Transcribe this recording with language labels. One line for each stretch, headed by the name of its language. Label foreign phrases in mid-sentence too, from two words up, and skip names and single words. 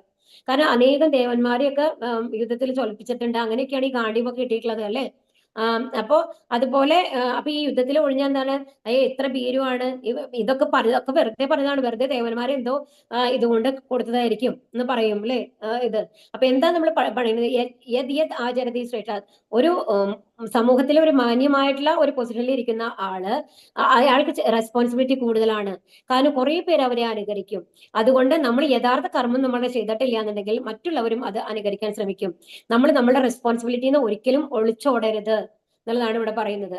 Malayalam: കാരണം അനേകം ദേവന്മാരെയൊക്കെ യുദ്ധത്തിൽ ചൊലിപ്പിച്ചിട്ടുണ്ട്. അങ്ങനെയൊക്കെയാണ് ഈ ഗാണ്ഡീവൊക്കെ കിട്ടിയിട്ടുള്ളത്, അല്ലെ? അപ്പോ അതുപോലെ അപ്പൊ ഈ യുദ്ധത്തിൽ ഒഴിഞ്ഞ എന്താണ്? എത്ര ഭീരുവാണ് ഇതൊക്കെ ഒക്കെ വെറുതെ പറഞ്ഞതാണ്. വെറുതെ ദേവന്മാരെ എന്തോ ഇതുകൊണ്ട് കൊടുത്തതായിരിക്കും എന്ന് പറയും, അല്ലെ? ഇത് അപ്പൊ എന്താ നമ്മൾ പറയുന്നത്?
Sanskrit: യത് യത് ആചരതി ശ്രേഷ്ഠ.
Malayalam: ഒരു സമൂഹത്തിലെ ഒരു മാന്യമായിട്ടുള്ള ഒരു പൊസിഷനിൽ ഇരിക്കുന്ന ആള്, അയാൾക്ക് റെസ്പോൺസിബിലിറ്റി കൂടുതലാണ്. കാരണം കുറെ പേര് അവരെ അനുകരിക്കും. അതുകൊണ്ട് നമ്മൾ യഥാർത്ഥ കർമ്മം നമ്മൾ ചെയ്തിട്ടില്ല എന്നുണ്ടെങ്കിൽ മറ്റുള്ളവരും അത് അനുകരിക്കാൻ ശ്രമിക്കും. നമ്മൾ നമ്മുടെ റെസ്പോൺസിബിലിറ്റിന്ന് ഒരിക്കലും ഒളിച്ചോടരുത് എന്നുള്ളതാണ് ഇവിടെ പറയുന്നത്.